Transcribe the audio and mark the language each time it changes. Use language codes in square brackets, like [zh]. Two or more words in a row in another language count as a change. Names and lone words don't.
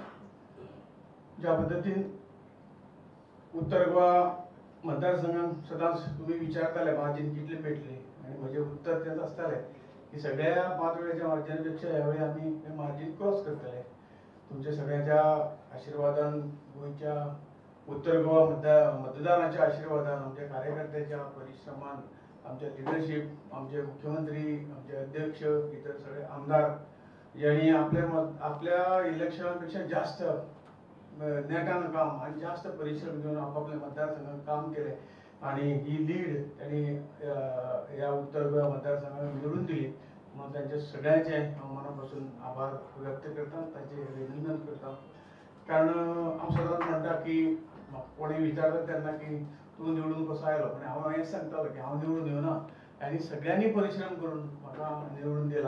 [kok] ज्या पद्दतीन उत्तर गोवा मतदारसंघात सदांच तुम्ही विचारताले मार्जीन कितले पेटले, आणि म्हजें उत्तर तेंच आसतालें की सगळ्या 5 वेळेच्या मार्जिना पेक्षा ह्या वेळी आमी हें मार्जीन क्रॉस करतले. तुमच्या सगळ्यांच्या आशिर्वादान, गोंयच्या उत्तर गोवा मतदारांच्या आशिर्वादान, आमच्या कार्यकर्त्यांच्या परिश्रमान, आमच्या लिडरशीप, आमचे मुख्यमंत्री, आमचे अध्यक्ष, [mr] इतर सगळे आमदार यांनी आपल्या इलेक्शनापेक्षा जास्त नेटान काम आणि जास्त परिश्रम घेऊन आपापल्या मतदारसंघात काम केले आणि ही लीड त्यांनी या उत्तर गोवा मतदारसंघात निवडून दिली. [kok] म्हणून त्यांच्या सगळ्यांचे हांव मनापासून आभार व्यक्त करता, तांचे अभिनंदन करता. कारण हांव सदांच म्हणटा की कोणी विचारता तेन्ना की तूं निवडून कसो आयलो, पण हांव हें सांगतालो की हांव निवडून येवना, आनी सगळ्यांनी परिश्रम करून म्हाका निवडून दिला.